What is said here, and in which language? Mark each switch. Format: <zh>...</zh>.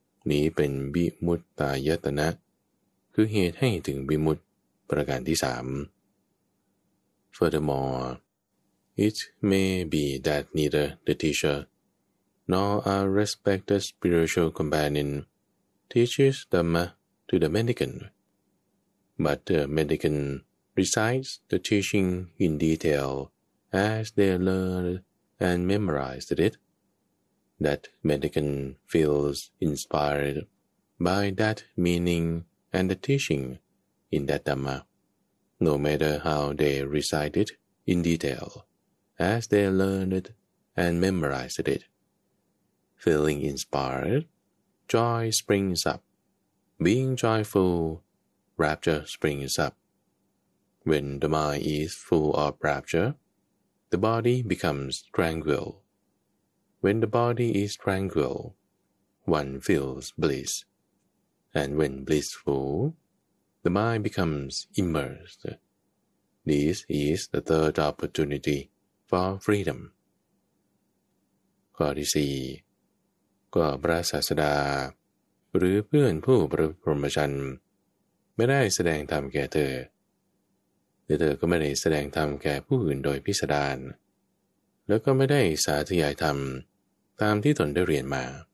<th>นี้เป็นวิมุตตายตนะคือเหตุให้ถึงวิมุตติประการที่สาม</th> <en>Furthermore, it may be that neither the teacher nor a respected spiritual companion teaches Dhamma to the mendicant, but the mendicant recites the teaching in detail as they learned and memorized it. That mendicant feels inspired by that meaning and the teaching in that Dhamma, no matter how they recite it in detail. As they learned it and memorized it, feeling inspired, joy springs up. Being joyful, rapture springs up. When the mind is full of rapture, the body becomes tranquil. When the body is tranquil, one feels bliss. And when blissful, the mind becomes immersed. This is the third opportunity. For freedom.</en> <th>ข้อที่สี่ก็พระศาสดาหรือเพื่อนผู้ประพรหมจรรย์ไม่ได้แสดงธรรมแก่เธอแต่เธอก็ไม่ได้แสดงธรรมแก่ผู้อื่นโดยพิสดารแล้วก็ไม่ได้สาธยายธรรมตามที่ตนได้เรียนมา</th>